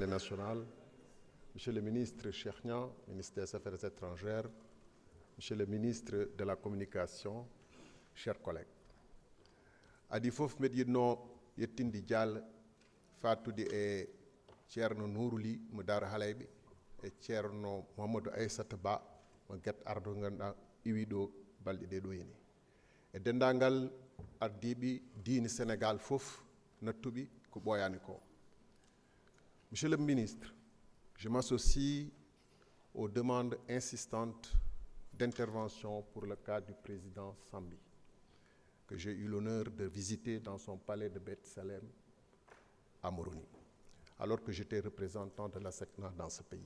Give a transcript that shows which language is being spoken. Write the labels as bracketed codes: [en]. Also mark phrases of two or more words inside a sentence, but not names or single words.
[fr] nationale, Monsieur le ministre Cheikh Niang, ministre des Affaires étrangères, Monsieur le ministre de la Communication, chers collègues. [ff] Adi fof med yidno yettindi dial fatude e Ceerno Nourouli mo Daara Halayɓe e Ceerno Mouhamadou Aissata Ba mo Guet Ardo ganduɗa iwi ɗo balɗe ɗe ɗo heni e dendagal ardiɓe diine Sénégal fof nattuɓe ko ɓooyani ko. [fr] Monsieur le ministre, je m'associe aux demandes insistantes d'intervention pour le cas du président Sambi, que j'ai eu l'honneur de visiter dans son palais de Beth Salem à Moroni, alors que j'étais représentant de la SECNA dans ce pays.